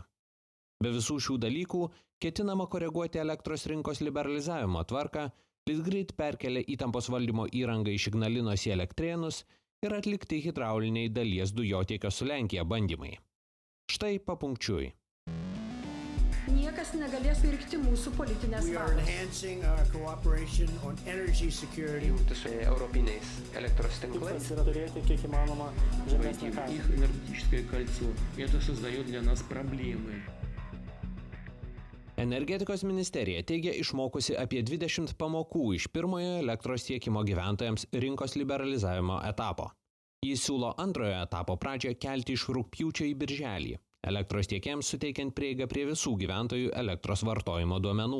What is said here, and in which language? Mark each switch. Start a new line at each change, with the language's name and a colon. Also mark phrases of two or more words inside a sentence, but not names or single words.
Lithuanian: Be visų šių dalykų, ketinama koreguoti elektros rinkos liberalizavimo tvarką, Litgrid perkelia įtampos valdymo įrangą iš Ignalinos į Elektrėnus ir atlikti hidrauliniai dalies dujotiekio su Lenkija bandymai. Štai papunkčiui. Niekas negalės pirkti mūsų politinės valios. Jungtis su europiniais elektros tinklais. Tikslas yra turėti kiek įmanoma žemesnę kainą.
Russian: Их энергетическое кольцо. Это создает для нас проблемы.
Lithuanian: Energetikos ministerija teigia išmokusi apie 20 pamokų iš pirmojo elektros tiekimo gyventojams rinkos liberalizavimo etapo. Jis siūlo antrojo etapo pradžią kelti iš rugpjūčio į birželį, elektros tiekėjams suteikiant prieigą prie visų gyventojų elektros vartojimo duomenų.